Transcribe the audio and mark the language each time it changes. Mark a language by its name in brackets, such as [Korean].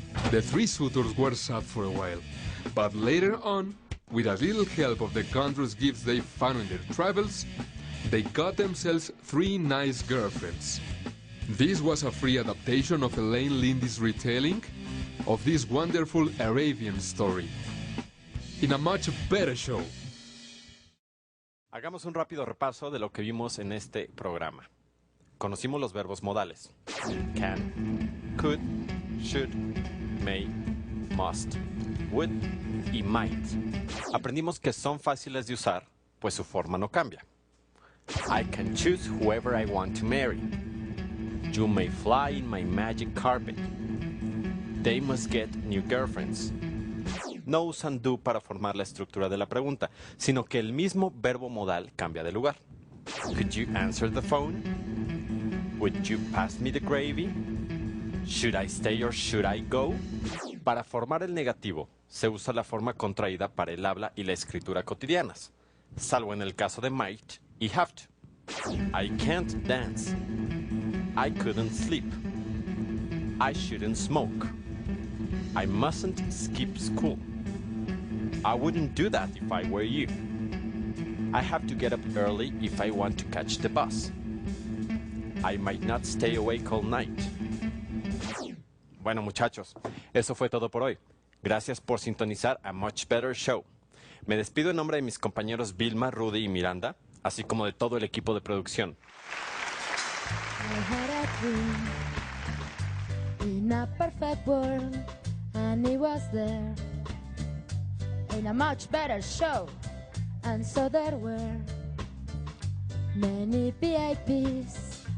[English] The 3 suitors were sad for a while, but later on, with a little help of the country's gifts they found in their travels, they got themselves 3 nice girlfriends. This was a free adaptation of Elaine Lindy's retelling of this wonderful Arabian story, in A Much Better Show. [Spanish] Hagamos un rápido repaso de lo que vimos en este programa. Conocimos los verbos modales. [English] Can, could, should, may, must, would y might. [Spanish] Aprendimos que son fáciles de usar, pues su forma no cambia. [English] I can choose whoever I want to marry. You may fly in my magic carpet. They must get new girlfriends. [Spanish] no usan do para formar la estructura de la pregunta, sino que el mismo verbo modal cambia de lugar. [English] Could you answer the phone? Would you pass me the gravy? Should I stay or should I go? [Spanish] Para formar el negativo, se usa la forma contraída para el habla y la escritura cotidianas, salvo en el caso de might y have to. [English] I can't dance. I couldn't sleep. I shouldn't smoke. I mustn't skip school. I wouldn't do that if I were you. I have to get up early if I want to catch the bus. I might not stay awake all night. [Spanish] Bueno, muchachos, eso fue todo por hoy. Gracias por sintonizar a Much Better Show. Me despido en nombre de mis compañeros Vilma, Rudy y Miranda, así como de todo el equipo de producción. [English] I had a dream in a perfect world, and it was there in a much better show. And so there were many VIPs.